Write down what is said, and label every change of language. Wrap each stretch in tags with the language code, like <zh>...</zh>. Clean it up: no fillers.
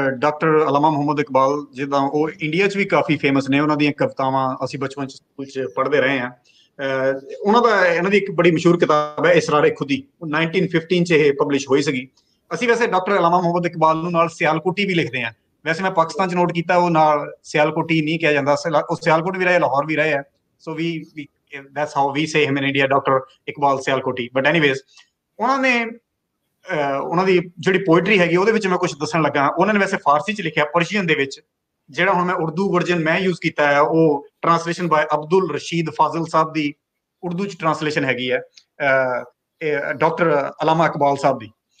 <pa>Doctor Allama Muhammad Iqbal ਜਿੱਦਾਂ ਉਹ India 'ਚ ਵੀ ਕਾਫੀ ਫੇਮਸ ਨੇ, ਉਹਨਾਂ ਦੀਆਂ ਕਵਿਤਾਵਾਂ ਅਸੀਂ ਬਚਪਨ 'ਚ ਸਕੂਲ 'ਚ ਪੜ੍ਹਦੇ ਰਹੇ ਹਾਂ। ਇਹਨਾਂ ਦੀ ਇੱਕ ਬੜੀ ਮਸ਼ਹੂਰ ਕਿਤਾਬ ਹੈ ਇਸਰਾਰੇ ਖੁਦੀ, 1915 'ਚ ਇਹ ਪਬਲਿਸ਼ ਹੋਈ ਸੀਗੀ। ਅਸੀਂ ਵੈਸੇ ਡਾਕਟਰ ਅਲਾਮਾ ਮੁਹੰਮਦ ਇਕਬਾਲ ਨੂੰ ਨਾਲ ਸਿਆਲਕੋਟੀ ਵੀ ਲਿਖਦੇ ਹਾਂ। ਵੈਸੇ ਮੈਂ ਪਾਕਿਸਤਾਨ 'ਚ ਨੋਟ ਕੀਤਾ, ਉਹ ਨਾਲ ਸਿਆਲਕੋਟੀ ਨਹੀਂ ਕਿਹਾ ਜਾਂਦਾ, ਉਹ ਸਿਆਲਕੋਟ ਵੀ ਰਹੇ, ਲਾਹੌਰ ਵੀ ਰਹੇ ਆ।</pa> <en>So that's how we say him in India, doctor Iqbal Sialkoti. But anyways,</en> <pa>ਉਹਨਾਂ ਦੀ ਜਿਹੜੀ ਪੋਇਟਰੀ ਹੈਗੀ ਉਹਦੇ ਵਿੱਚ ਮੈਂ ਕੁਝ ਦੱਸਣ ਲੱਗਾ। ਉਹਨਾਂ ਨੇ ਵੈਸੇ ਫਾਰਸੀ 'ਚ ਲਿਖਿਆ, ਪਰਸ਼ੀਅਨ ਦੇ ਵਿੱਚ। ਜਿਹੜਾ ਹੁਣ ਮੈਂ ਉਰਦੂ ਵਰਜਨ ਮੈਂ ਯੂਜ਼ ਕੀਤਾ ਹੈ, ਉਹ ਟਰਾਂਸਲੇਸ਼ਨ ਬਾਏ ਅਬਦੁਲ ਰਸ਼ੀਦ ਫਾਜ਼ਲ ਸਾਹਿਬ ਦੀ ਉਰਦੂ 'ਚ ਟਰਾਂਸਲੇਸ਼ਨ ਹੈਗੀ ਹੈ ਡਾਕਟਰ ਅਲਾਮਾ ਇਕਬਾਲ ਸਾਹਿਬ ਦੀ।</pa>